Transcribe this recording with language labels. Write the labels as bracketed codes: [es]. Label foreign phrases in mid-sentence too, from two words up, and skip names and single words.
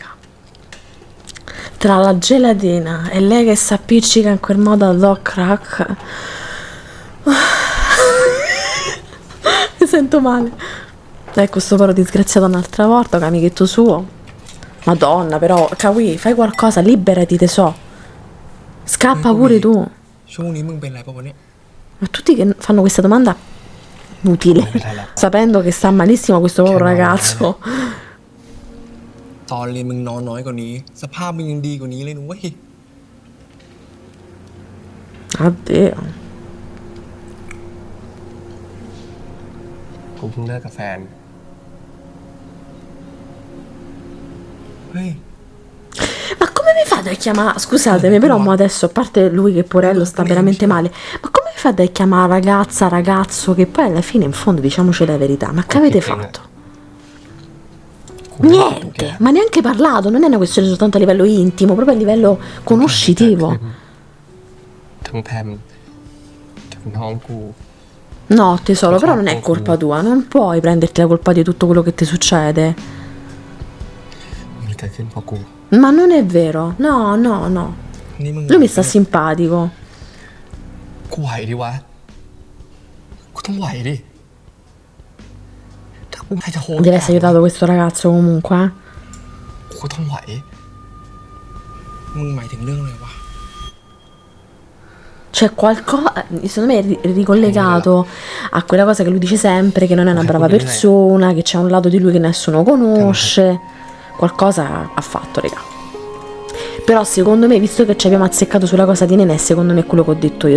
[it] Tra la gelatina e lei che si appiccica in quel modo al Doc Crack. Mi sento male. Ecco sto povero disgraziato un'altra volta, con amichetto suo. Madonna, però, Kawi, fai qualcosa, liberati, te so. Scappa pure tu. [th] ช่วงนี้มึงเป็นไรปะวะเนี่ย [it] Ma tutti che fanno questa domanda utile, sapendo che sta malissimo questo povero ragazzo. [th] ตอนเรียนมึงนอนน้อยกว่านี้ สภาพมึงยังดีกว่านี้เลยนุ้ย [it] Addio. [th] กูเพิ่งเลิกกับแฟน เฮ้ย [it] Ma come mi fate a chiamare? Scusatemi, però mo adesso, a parte lui che porello sta veramente male, ma come mi fate a chiamare ragazza, ragazzo, che poi alla fine in fondo diciamoci la verità, ma che avete fatto? Niente, ma neanche parlato, non è una questione soltanto a livello intimo, proprio a livello conoscitivo. [th] ทั้งแพมทั้งน้องกู [it] No, tesoro, però non è colpa tua, non puoi prenderti la colpa di tutto quello che ti succede. [th] มันเกิดขึ้นเพราะกู [it] Ma non è vero, no, no, no. [th] นี่มึง [it] Lui mi sta simpatico. [th] กูไหวดิวะ กูต้องไหวดิ ถ้า ใครจะโหด [it] Deve essere aiutato questo ragazzo comunque. [th] โคตรต้องไหวมึงหมายถึงเรื่องอะไรวะ [it] C'è qualcosa, secondo me è ricollegato a quella cosa che lui dice sempre, che non è una brava persona, che c'è un lato di lui che nessuno conosce. Qualcosa ha fatto, raga. Però secondo me, visto che ci abbiamo azzeccato sulla cosa di Nenè, secondo me è quello che ho detto io.